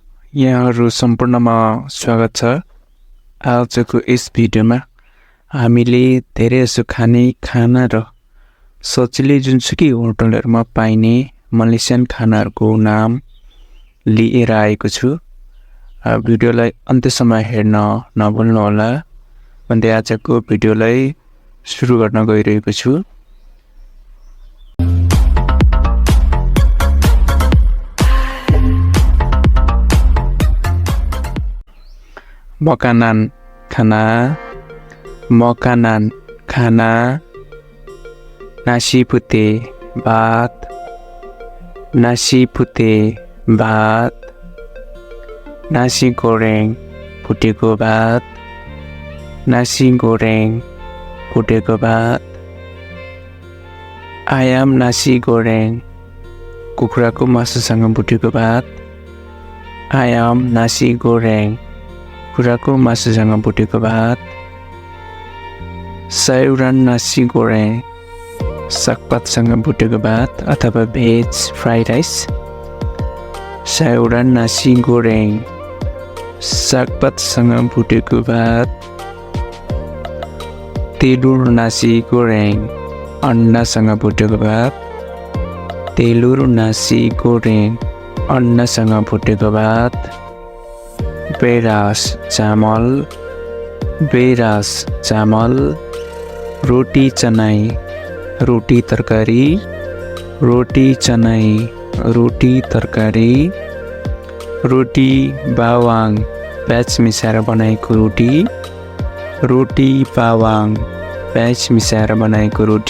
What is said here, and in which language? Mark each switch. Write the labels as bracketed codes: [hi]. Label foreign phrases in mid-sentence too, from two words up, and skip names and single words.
[ne] यहाँहरु सम्पूर्णमा स्वागत छ। आजको यस भिडियोमा हामीले धेरै जसो खाने खाना र सजिलै जुनसुकै होटलहरुमा पाइने मलेसियन खानाहरुको नाम लिएर आएको छु। भिडियोलाई अन्त्यसम्म हेर्न नभुल्नु होला भन्दै आजको भिडियोलाई सुरु गर्न गइरहेको छु। [ms] Makanan khana nasi putih भात nasi goreng putih [ne] को भात [ms] nasi goreng putih [ne] को भात [ms] ayam nasi goreng [ne] कुखुराको मासुसँग भुटेको भात [ms] ayam nasi goreng [ne] कुखुराको मासुसँग भुटेको भात [ms] sayuran nasi goreng [ne] सागपातसँग भुटेको भात अथवा [en] veg fried rice [ms] sayuran nasi goreng [ne] सागपातसँग भुटेको भात [ms] telur nasi goreng [ne] अन्डासँग भुटेको भात [ms] telur nasi goreng [ne] अन्डासँग भुटेको भात beras चामल रोटी चनाई रोटी तरकारी रोटी bawang प्याज मिसाएर बनाएको रोटी bawang प्याज मिसाएर बनाएको